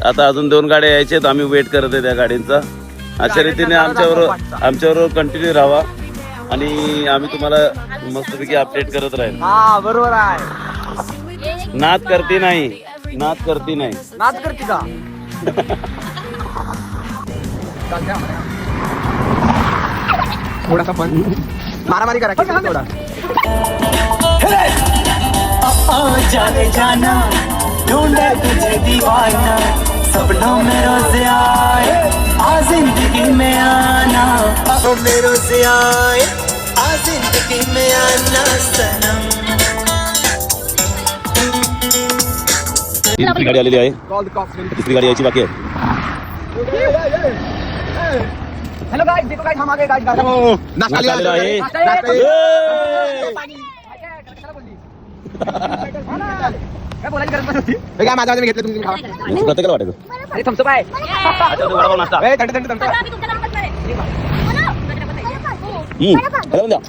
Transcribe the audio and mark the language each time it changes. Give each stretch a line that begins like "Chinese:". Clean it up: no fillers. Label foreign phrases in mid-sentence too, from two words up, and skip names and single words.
Marathi: आता अजून 2 गाड्या यायच्यात. आम्ही वेट करत आहे त्या गाडींचा. अशा रीतीने आमच्याबरोबर कंटिन्यू राहा आणि आम्ही तुम्हाला मस्तपैकी अपडेट करत राहील. हा बरोबर आहे. नाद करते नाही. नाच करते का? थोडासा पण मारामारी करा थोडा.
Hindi: जाने जाना ढूंढे तुझे दीवाना सपनों में रोज आए आ जिंदगी में आना में रोज आए आ जिंदगी में आना सनम.
Marathi: दुसरी गाडी आलेली आहे. दुसरी गाडी यायची बाकी आहे.
English: hello guys,
Hindi: देखो गाइस हम आ गए गाइस.
Marathi: नाश्ता आलेला आहे. काय बोलायची गरज नसती. काय माझ्या मी घेतलं तुम्ही खावा. प्रत्येकाला वाटायचं. अरे थम्स अप आहे. वडापाव नाश्ता. ए थंड थंड थंड. त्याला पण द्या.